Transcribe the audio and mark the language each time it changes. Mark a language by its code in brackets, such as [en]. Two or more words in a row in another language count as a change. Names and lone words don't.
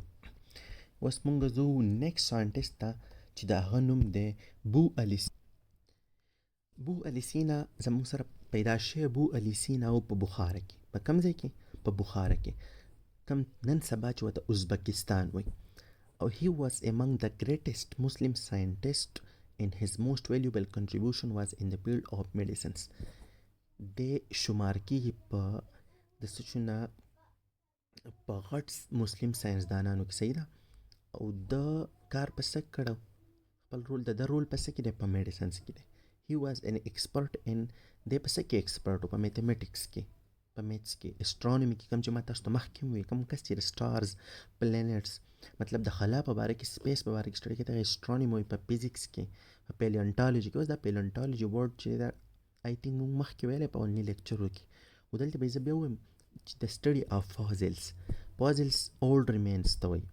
[ps] اوس مونږ ځو [en] next scientist [ps] ته چې د هغه نوم دی بو علي سینا. زموږ سره پیدا شوی بو علي سینا او په بخارا کې. په کوم ځای کې؟ په بخارا کې کم نن سبا چې ورته ازبکستان وایي. [en] he was among the greatest Muslim scientists and his most valuable contribution was in the field of medicines. [ps] د شمار کېږي په د څه نه په غټ مسلم ساینسدانانو کې، صحیح ده. او د کار په څه کړو، خپل رول د رول په څه کې دی، په میډیسنس کې دی. [en] he was an expert in [ps] دی په څه کې ایکسپرټ و، په میتھمیټکس کې، په میتھس کې، اسټرانومي کې، کوم چې ما تاسو ته مخکې وویل، کوم کس چې سټارز، پلانټس، مطلب د خلا په باره کې، سپیس په باره کې سټډي کوي، هغه اسټرانومي وایي. په فزیکس کې، په پیلیونټالوجي کې، اوس دا پیلیونټالوجي ورډ چې دا [en] I think [ps] موږ مخکې ویلی په اولني لیکچرو کې، او دلته به یې زه بیا ووایم چې د [en] study of fossils old remains [ps] ته وایي.